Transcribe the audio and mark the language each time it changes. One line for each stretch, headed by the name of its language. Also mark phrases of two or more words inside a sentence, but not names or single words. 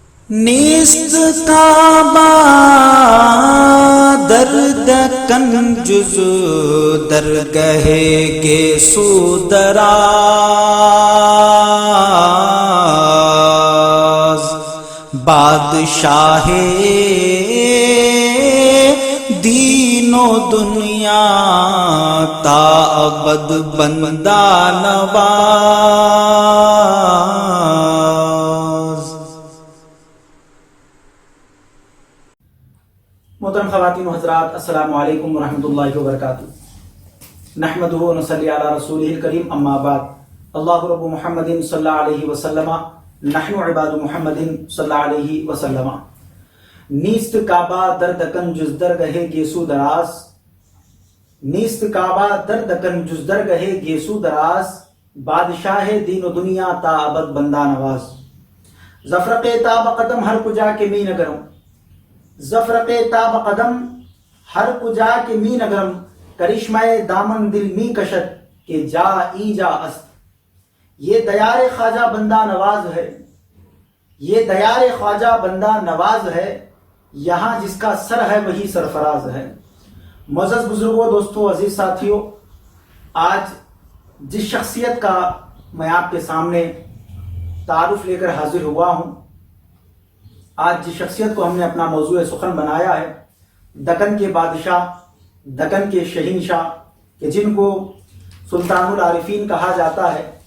Persian: نیست کعبہ درد کن جز درگہ گیسو دراز بادشاہ دین و دنیا تا ابد بندہ نواز۔
Urdu: محترم خواتین و حضرات،
Arabic: السلام علیکم ورحمۃ اللہ وبرکاتہ۔ نحمدہ و نصلی علی رسولہ الکریم، اما بعد۔ اللہ رب محمد صلی اللہ علیہ وسلم، نحن عباد محمد صلی اللہ علیہ وسلم۔
Persian: نیست کعبہ در دکن جز درگہ گیسو دراز، نیست کعبہ در دکن جز درگہ گیسو دراز، بادشاہ دین و دنیا تا ابد بندہ نواز۔ زفرق تاب قدم ہر کجا کے می نگرم، زفرق تاب قدم ہر کجا کے می نگرم، کرشمہ دامن دل می کشت کہ جا ای جا است۔
Urdu: یہ دیار خواجہ بندہ نواز ہے، یہ دیار خواجہ بندہ نواز ہے، یہاں جس کا سر ہے وہی سرفراز ہے۔ معزز بزرگوں، دوستوں، عزیز ساتھیوں، آج جس شخصیت کا میں آپ کے سامنے تعارف لے کر حاضر ہوا ہوں، آج جس شخصیت کو ہم نے اپنا موضوع سخن بنایا ہے، دکن کے بادشاہ، دکن کے شہنشاہ، کہ جن کو سلطان العارفین کہا جاتا ہے،